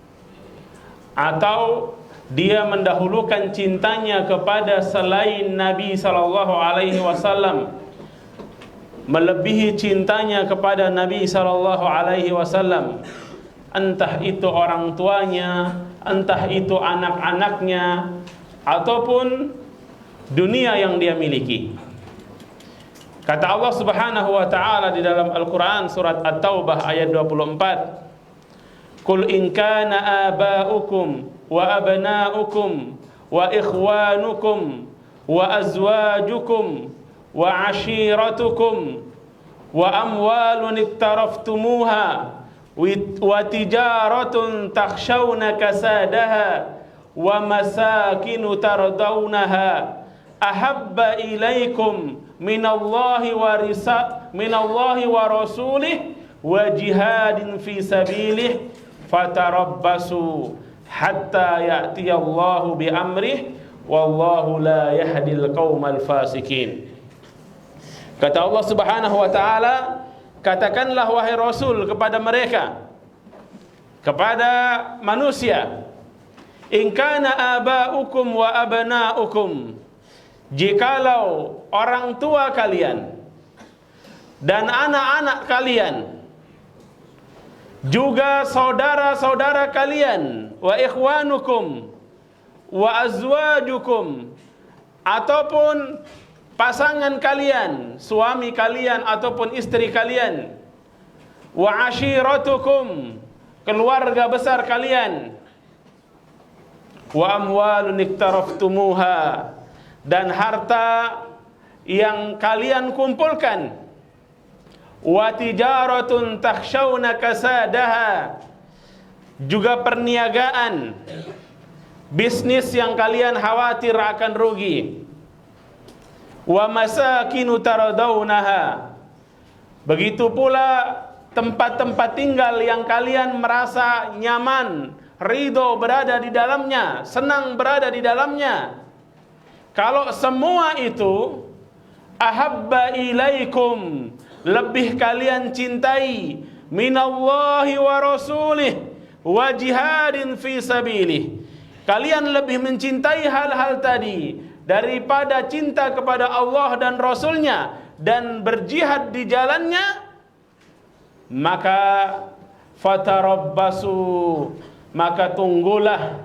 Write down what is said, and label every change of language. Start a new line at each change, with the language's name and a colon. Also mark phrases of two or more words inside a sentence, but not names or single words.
Indonesian: atau dia mendahulukan cintanya kepada selain Nabi
Arabic: صلى الله عليه وسلم,
Indonesian: melebihi cintanya kepada Nabi
Arabic: صلى الله عليه وسلم,
Indonesian: entah itu orang tuanya, entah itu anak-anaknya, ataupun dunia yang dia miliki. Kata Allah
Arabic: سبحانه وتعالى
Indonesian: di dalam Al-Qur'an surat At-Taubah ayat 24,
Arabic: "Qul إن كان آباؤكم وأبناؤكم وإخوانكم وأزواجكم و عشيرتكم وأموال اقترفتموها وتجارة تخشون كسادها ومساكن ترضونها أحب إليكم من الله ورسوله وجهاد في سبيله فتربصوا حتى يأتي الله بأمره والله لا يهدي القوم الفاسقين."
Indonesian: Kata Allah
Arabic: سبحانه وتعالى,
Indonesian: katakanlah wahai Rasul kepada mereka, kepada manusia,
Arabic: إن كان آباؤكم وأبناؤكم,
Indonesian: jikalau orang tua kalian dan anak-anak kalian, juga saudara-saudara kalian,
Arabic: وإخوانكم وأزواجكم,
Indonesian: ataupun pasangan kalian, suami kalian ataupun istri kalian,
Arabic: وعشيرتكم,
Indonesian: keluarga besar kalian,
Arabic: وأموال اقترفتموها,
Indonesian: dan harta yang kalian kumpulkan,
Arabic: وتجارة تخشون كسادها,
Indonesian: juga perniagaan, bisnis yang kalian khawatir akan rugi,
Arabic: ومساكن ترضونها,
Indonesian: begitu pula tempat-tempat tinggal yang kalian merasa nyaman, ridho berada di dalamnya, senang berada di dalamnya. Kalau semua itu
Arabic: أحب إليكم,
Indonesian: lebih kalian cintai,
Arabic: من الله ورسوله وجهاد في سبيله,
Indonesian: kalian lebih mencintai hal-hal tadi daripada cinta kepada Allah dan Rasulnya dan berjihad di jalannya, maka fatarabbasu, maka tunggulah.